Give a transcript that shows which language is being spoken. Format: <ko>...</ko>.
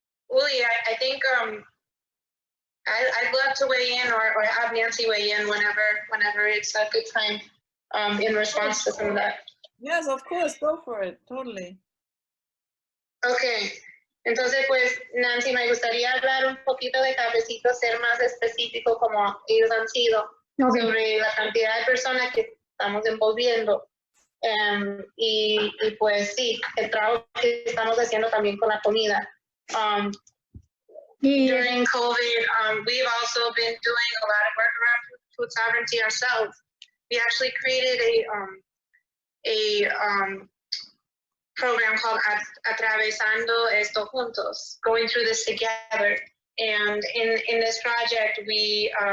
<en>Uli, I think I'd love to weigh in, or have Nancy weigh in whenever it's a good time in response to some of that. Yes, of course, go for it, totally.</en> <es>Okay, entonces pues Nancy, me gustaría hablar un poquito de Cafecito, ser más específico como ellos han sido, sobre la cantidad de personas que estamos envolviendo. Y pues sí, el trabajo que estamos haciendo también con la comida.</es> <en>During COVID, we've also been doing a lot of work around food sovereignty ourselves. We actually created a program called Atravesando Esto Juntos, going through this together. And in this project, we</en>